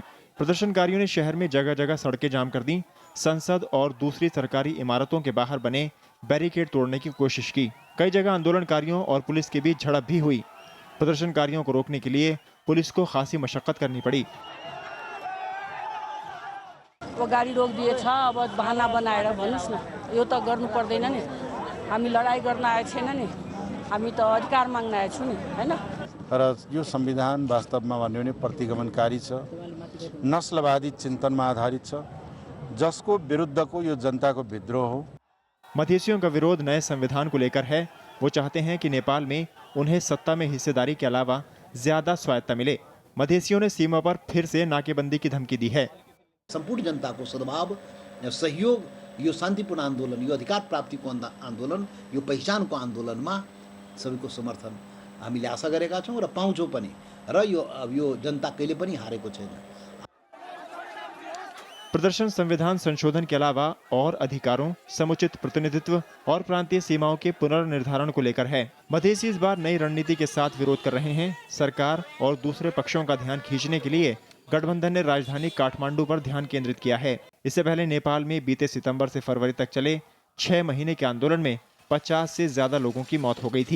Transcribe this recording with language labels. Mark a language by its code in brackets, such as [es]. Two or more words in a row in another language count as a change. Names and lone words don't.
[hi] प्रदर्शनकारियों ने शहर में जगह जगह सड़कें जाम कर दी। संसद और दूसरी सरकारी इमारतों के बाहर बने बैरिकेड तोड़ने की कोशिश की। कई जगह आंदोलनकारियों और पुलिस के बीच झड़प भी हुई। प्रदर्शनकारियों को रोकने के लिए पुलिस को खासी मशक्कत करनी पड़ी। [ne] वो गाडी रोकिदिए छ, अब बहाना बनाएर भन्नुस् न, यो त गर्नु पर्दैन नि। हामी लडाई गर्न आएको छैन नि, हामी त अधिकार माग्न आएको छौँ नि, हैन। तर यो संविधान वास्तवमा भन्यो भने प्रतिगमनकारी छ, नस्लवादी चिन्तनमा आधारित छ, जसको विरुद्धको यो जनताको विद्रोह हो। [hi] मधेसियों का विरोध नए संविधान को लेकर है। वो चाहते हैं कि नेपाल में उन्हें सत्ता में हिस्सेदारी के अलावा ज्यादा स्वायत्ता मिले। मधेसियों ने सीमा पर फिर से नाकेबंदी की धमकी दी है। [ne] संपूर्ण जनताको सद्भाव, सहयोग, यो शान्तिपूर्ण आन्दोलन, यो अधिकार प्राप्तिको आन्दोलन, यो पहिचानको आन्दोलनमा सबैको समर्थन हामीले आशा गरेका छौँ र पाउँछौँ पनि। र यो जनता कहिले पनि हारेको छैन। [hi] प्रदर्शन संविधान संशोधन के अलावा और अधिकारों, समुचित प्रतिनिधित्व और प्रांतीय सीमाओं के पुनर्निर्धारण को लेकर है। मधेसी इस बार नई रणनीति के साथ विरोध कर रहे हैं। सरकार और दूसरे पक्षों का ध्यान खींचने के लिए गठबंधन ने राजधानी काठमांडू पर ध्यान केंद्रित किया है। इससे पहले नेपाल में बीते सितंबर से फरवरी तक चले 6 महीने के आंदोलन में 50 से ज्यादा लोगों की मौत हो गई थी।